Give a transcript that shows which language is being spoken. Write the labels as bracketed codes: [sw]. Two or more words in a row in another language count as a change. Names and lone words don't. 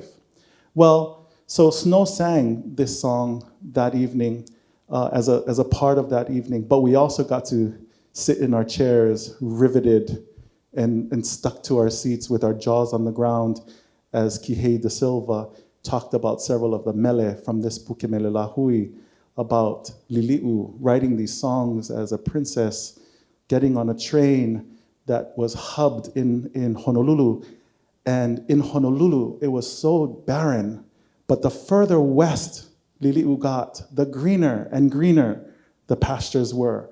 [en] Well, so Snow sang this song that evening as a part of that evening, but we also got to sit in our chairs, riveted and stuck to our seats with our jaws on the ground as Kīhei de Silva talked about several of the mele from this puke mele lahui, about Lili'u writing these songs as a princess, getting on a train, that was hubbed in Honolulu. And in Honolulu, it was so barren. But the further west Lili'u got, the greener and greener the pastures were.